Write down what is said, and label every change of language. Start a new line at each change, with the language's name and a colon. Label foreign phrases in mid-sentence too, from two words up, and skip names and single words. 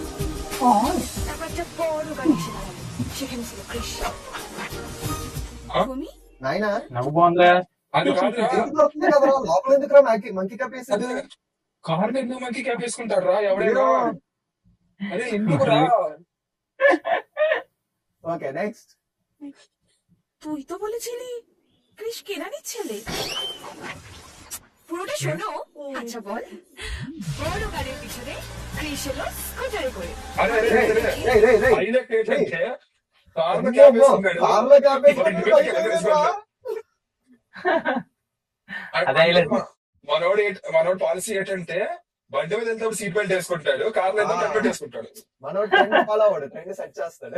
Telugu: నాయనా నవ్వు బాగుందా? అది కాదురా, వస్తుంది కదరా లోపల ఎందుకురా
English: monkey cap
Telugu: వేసాడు? కార్లో ఎందుకు
English: monkey cap
Telugu: వేసుకుంటాడు రా ఎవడైనా? అరే ఎందుకురా?
English: okay next
Bangla: তুই তো বলেছিলি ক্রিশ কেনানি ছেলে, পুরোটা শোনো। আচ্ছা বল, বড় গাড়ির পিছনে ক্রিশ এলো স্কুটারে করে।
Telugu: అరే అరే అరే రేయ్ రేయ్ రేయ్ హైలైట్ ఏంటంటే కార్లో క్యాప్ వేసుకున్నాడు. కార్లో క్యాప్ వేసుకున్నాడు. మనోడు పాలసీ ఏంటంటే బండి మీద వెళ్తే
English: seat belt
Telugu: వేసుకుంటాడు, కార్లో వెళ్తే హెల్మెట్ వేసుకుంటాడు. మనోడు
English: trend follow
Telugu: అవ్వడు,
English: trend set
Telugu: చేస్తాడు.